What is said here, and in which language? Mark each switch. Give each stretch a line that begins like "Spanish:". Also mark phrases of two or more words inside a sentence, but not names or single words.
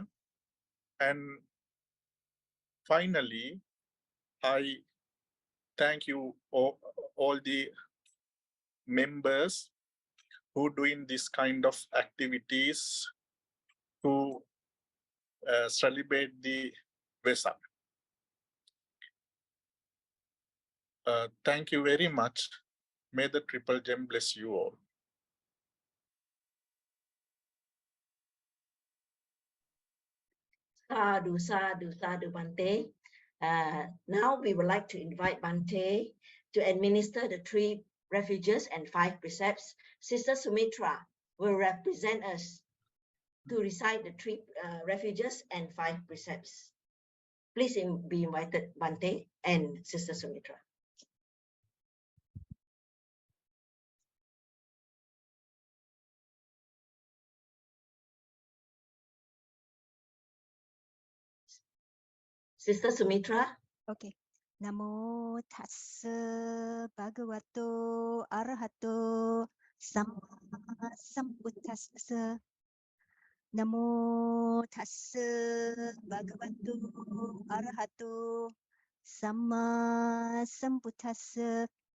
English: And finally, I thank you all the members who doing this kind of activities to celebrate the Vesak. Thank you very much. May the Triple Gem bless you all.
Pali: Sadhu, sadhu, sadhu, Bante.
English: Now we would like to invite Bante to administer the 3 refuges and 5 precepts. Sister Sumitra will represent us to recite the 3 refuges and 5 precepts. Please be invited, Bante and Sister Sumitra. Sister Sumitra. Okay.
Pali: Namo tassa bhagavato arahato samma sambuddhassa. Namo tassa bhagavato arahato samma sambuddhassa.